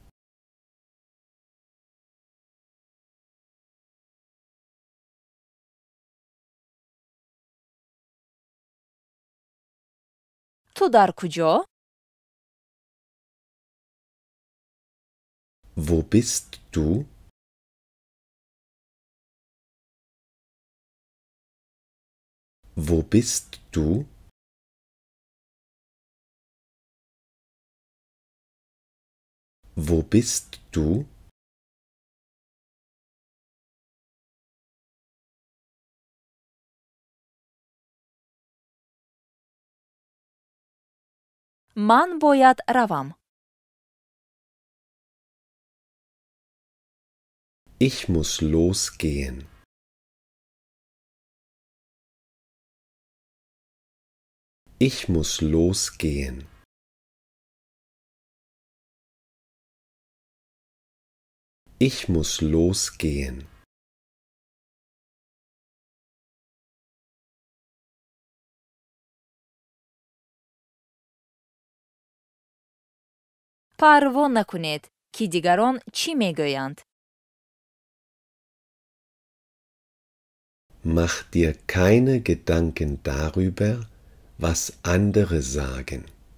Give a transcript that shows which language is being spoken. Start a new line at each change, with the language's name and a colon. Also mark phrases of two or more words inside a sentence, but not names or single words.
Persian: تو در کجا؟
German: Wo bist du? Wo bist du? Wo bist du?
Persian: من باید روم.
German: Ich muss losgehen. Ich muss losgehen. Ich muss losgehen.
Persian: پروا نکنید که دیگران چی میگویند.
German: Mach dir keine Gedanken darüber, was andere sagen.